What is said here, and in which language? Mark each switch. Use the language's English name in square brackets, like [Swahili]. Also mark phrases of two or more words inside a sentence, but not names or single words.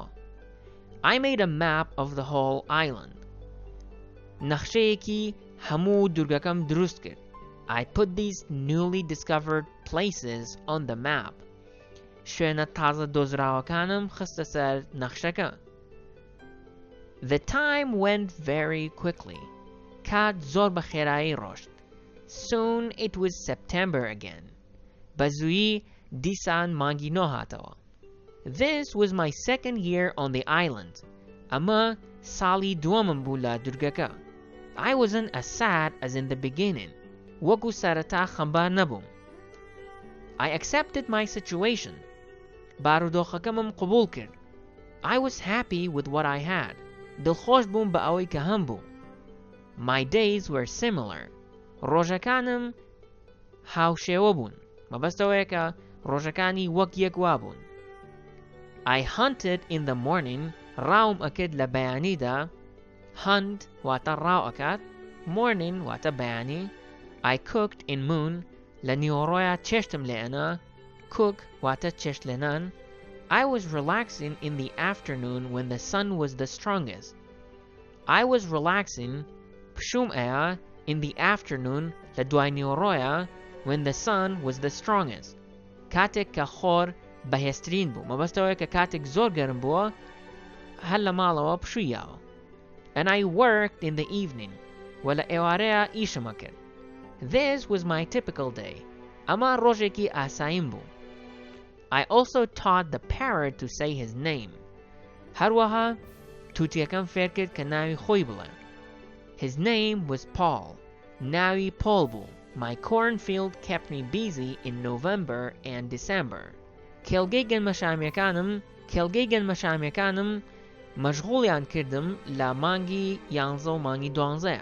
[English] I made a map of the whole island. [Central Kurdish] نەخشەیەکی هەموو دوورگەکەم دروست کرد. [English] I put these newly discovered places on the map. [Central Kurdish] شوێنە تازە دۆزراوەکانم خستە سەر نەخشەکە. [English] The time went very quickly. [Central Kurdish] کات زۆر بە خێرایی ڕۆشت. [English] Soon it was September again. [Central Kurdish] بە زوویی دیسان مانگی نۆ هاتەوە. [English] This was my second year on the island. [Central Kurdish] ئەمە ساڵی دووەمم بوو لە دوورگەکە. [English] I wasn't as sad as in the beginning. [Central Kurdish] وەکو سەرەتا خەمبار نەبووم. [English] I accepted my situation. [Central Kurdish] بارودۆخەکەمم قبول کرد. [English] I was happy with what I had. [Central Kurdish] دڵخۆش بووم بە ئەوەی کە هەم بوو. [English] My days were similar. [Central Kurdish] ڕۆژەکانم هاوشێوە بوون. مەبەستەوەیە کە ڕۆژەکانی وەک یەک وا بوون. [English] I hunted in the morning. [Central Kurdish] ڕاوم ئەکرد لە بەیانیدا. Hunt واتە ڕاو ئەکات. Morning واتە بەیانی. [English] I cooked in moon. [Central Kurdish] لە نیوەڕۆیە چێشتم لێنە. Cook واتە چێشت لێنان. [English] I was relaxing in the afternoon when the sun was the strongest. I was relaxing [Central Kurdish] پشوم ئەیە [English] in the afternoon [Central Kurdish] لە دوای نیوەڕۆیە [English] when the sun was the strongest. [Central Kurdish] کاتێک کە خۆر بەهێزترین بوو مەبەستەوەیە کە کاتێک زۆر گەرم بووە هەر لە ماڵەوە پشوویەوە. [English] And I worked in the evening. [Central Kurdish] وە لە ئێوارەیە ئیشمە کرد. [English] This was my typical day. [Central Kurdish] ئەمە ڕۆژێکی ئاساییم بوو. [English] I also taught the parrot to say his name. [Central Kurdish] هەروەها تووتیەکەم فێر کرد کە ناوی خۆی بڵێ. [English] His name was Paul. [Central Kurdish] ناوی پۆل بوو. [English] My cornfield kept me busy in November and December. [Central Kurdish] کێڵگەی گەنمەشامیەکانم مەشغوڵیان کردم لە مانگی 11 و مانگی 12.